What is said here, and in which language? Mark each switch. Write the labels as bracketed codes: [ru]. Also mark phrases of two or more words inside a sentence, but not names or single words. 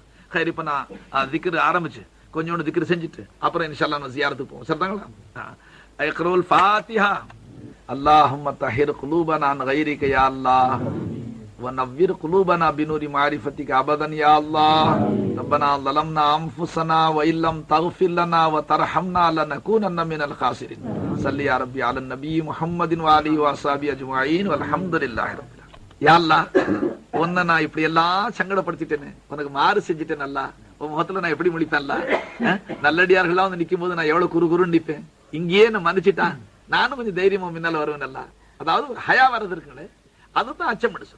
[ta] ஹைர், இப்ப நான் திக்ர் ஆரம்பிச்சு கொஞ்சோண்டு திக்ர் செஞ்சுட்டு அப்புறம் [ar] إن شاء الله [ta] நான் ஜியாரத்துக்கு போவோம். [ar] சரிதாங்களா? اقرؤوا الفاتحة. اللهم طهر قلوبنا عن غيرك يا الله ونور قلوبنا بنور معرفتك أبدا يا الله. ரப்பனா ظلمنا انفسنا وان لم تغفر لنا وترحمنا لنكونن من الخاسرين. صلي يا ربي على النبي محمد وآله وصحبه اجمعين والحمد لله رب العالمين. يا الله, [ta] உன்னை நான் இப்படி எல்லாம் சங்கடப்படுத்திட்டேனே, உனக்கு மாறு செஞ்சுட்டேன். அல்ல உன் முகத்துல நான் எப்படி முடிப்பேன்? அல்ல நல்லடியார்களா வந்து நிக்கும் போது நான் எவ்வளவு குறுகுறுன்னு நிப்பேன். இங்கேயே நான் மன்னிச்சுட்டான், நானும் கொஞ்சம் தைரியமா முன்னால வருவேன். அல்ல அதாவது ஹயா வர்றது இருக்குங்களே, அதுதான் அச்சம் சொல்றேன்.